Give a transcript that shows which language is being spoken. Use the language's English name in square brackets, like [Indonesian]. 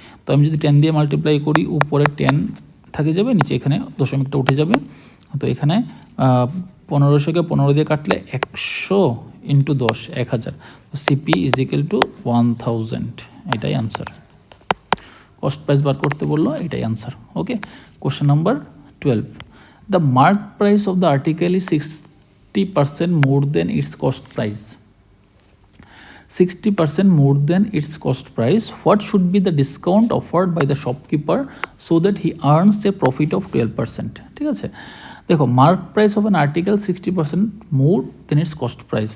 [Bangla] তো আমি যদি 10 দিয়ে মাল্টিপ্লাই করি, উপরে 10 থাকে যাবে, নিচে এখানে দশমিকটা উঠে যাবে। তো এখানে 1500-কে 15 দিয়ে কাটলে 100 ইন্টু 10, 1000। [English] তো CP is equal to 1000, এটাই answer. [Bangla] কস্ট প্রাইস বার করতে বললো, এটাই answer. [English] Okay, question number 12, the mark price of the article is 60% more than its cost price, 60% more than its cost price, what should be the discount offered by the shopkeeper so that he earns a profit of 12%? ঠিক আছে, দেখো mark price of an article 60% more than its cost price.